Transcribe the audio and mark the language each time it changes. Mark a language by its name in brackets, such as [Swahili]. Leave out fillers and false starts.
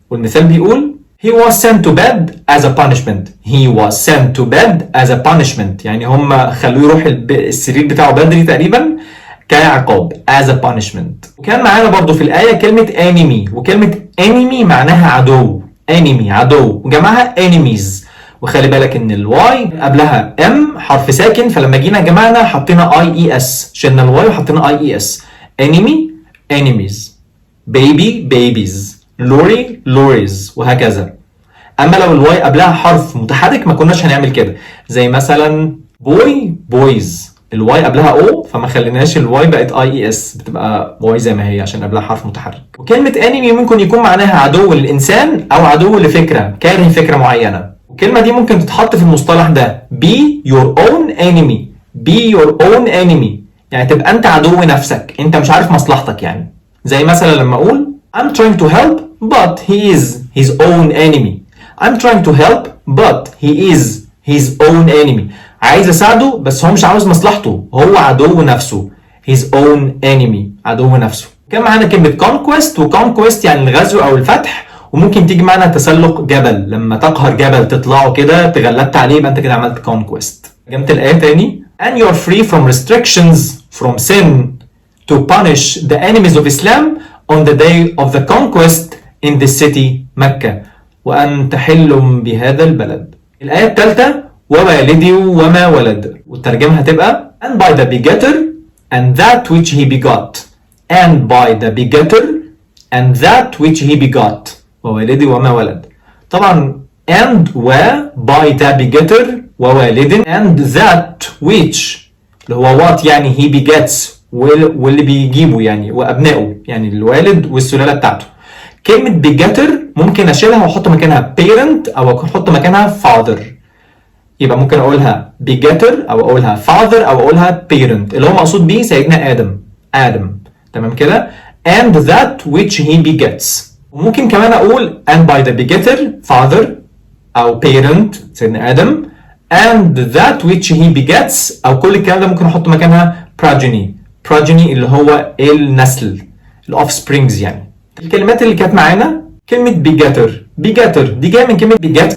[English] والمثال بيقول he was sent to bed as a punishment. he was sent to bed as a punishment [Arabic] يعني هم خلوه يروح السرير بتاعه بدري تقريبا كعقاب as a punishment. وكان معانا برضو في الآية كلمة enemy، وكلمة enemy معناها عدو. enemy عدو، وجمعها enemies. وخلي بالك ان الواي قبلها ام حرف ساكن، فلما جينا جمعنا حطينا اي اي اس، شلنا الواي وحطينا اي اي اس. [English] enemy enemies، baby babies، lorry lorries، وهكذا. [Arabic] اما لو الواي قبلها حرف متحرك ما كناش هنعمل كده، زي مثلا boy boys، الواي قبلها او فما خليناش الواي بقت اي اي اس، بتبقى واي زي ما هي عشان قبلها حرف متحرك. وكلمه انمي ممكن يكون معناها عدو للانسان او عدو لفكره، كاره فكره معينه. الكلمه دي ممكن تتحط في المصطلح ده [English] be your own enemy. be your own enemy [Arabic] يعني تبقى انت عدو نفسك، انت مش عارف مصلحتك يعني. زي مثلا لما اقول [English] I'm trying to help but he is his own enemy. I'm trying to help but he is his own enemy. [Arabic] عايز اساعده بس هو مش عاوز مصلحته، هو عدو نفسه. [English] his own enemy [Arabic] عدو نفسه. كان معانا كلمة conquest، وconquest يعني الغزو او الفتح، وممكن تيجي معنا تسلق جبل، لما تقهر جبل تطلعه كده تغلبت عليه يبقى انت كده عملت conquest. جمت الآية تاني [English] and you are free from restrictions from sin to punish the enemies of Islam on the day of the conquest in the city مكة [Arabic] وأن تحل بهذا البلد. الآية الثالثة ووالدي وما ولد، والترجمة هتبقى [English] and by the begetter and that which he begot. and by the begetter and that which he begot. [Arabic] ووالدي وما ولد. طبعا and و by the begetter ووالد and that which اللي هو what يعني [English] he begets [Arabic] واللي بيجيبه يعني وأبنائه يعني الوالد والسلالة بتاعته. كلمة begetter ممكن أشيلها وأحط مكانها parent أو أحط مكانها father. يبقى ممكن اقولها begetter او اقولها father او اقولها parent اللي هو مقصود بيه سيدنا ادم. تمام كده. [English] and that which he begets. [Arabic] وممكن كمان اقول [English] and by the begetter father [Arabic] او parent سيدنا ادم and that which he begets او كل الكلام ده ممكن احط مكانها progeny اللي هو النسل الاوفسبرينجز يعني. الكلمات اللي كانت معانا كلمة begetter دي جاية من كلمة beget.